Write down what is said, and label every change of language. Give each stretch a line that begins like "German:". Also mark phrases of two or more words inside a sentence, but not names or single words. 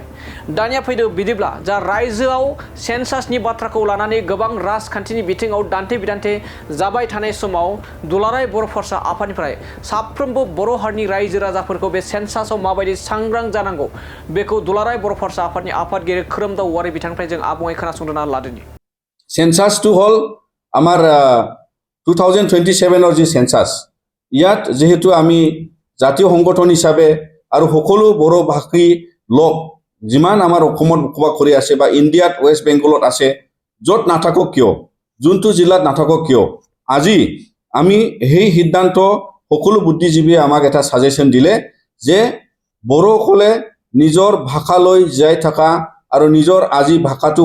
Bodo: दानिया फैदो बिदिब्ला जा रायजोआव सेन्सासनि बाथ्राखौ लानानै गोबां राजखान्थिनि बिथिङाव दान्थे बिदान्थे जाबाय थानाय समाव दुलाराय बर' फरायसा आफादनिफ्राय साफ्रोमबो बर' हारिनि रायजो राजाफोरखौ बे सेन्सासाव माबायदि सांग्रां जानांगौ बेखौ दुलाराय बर' फरायसा आफादनि आफादगिरि खोरोमदाव वारि बिथांनिफ्राय जों आबुङै खोनासंना लादोनि। सेन्सास टु हल आमार 2027 जी सेन्सास
Assamese: ইয়াত যেহেতু আমি জাতীয় সংগঠন হিসাবে আৰু সকলো বড় ভাষী লোক যিমান আমাৰ অসমত বসবাস কৰি আছে বা ইণ্ডিয়াত ৱেষ্ট বেংগলত আছে য'ত নাথাকক কিয় যোনটো জিলাত নাথাকক কিয় আজি আমি সেই সিদ্ধান্ত সকলো বুদ্ধিজীৱীয়ে আমাক এটা সাজেশন দিলে যে বড়োসকলে নিজৰ ভাষালৈ জীয়াই থকা আৰু নিজৰ আজি ভাষাটো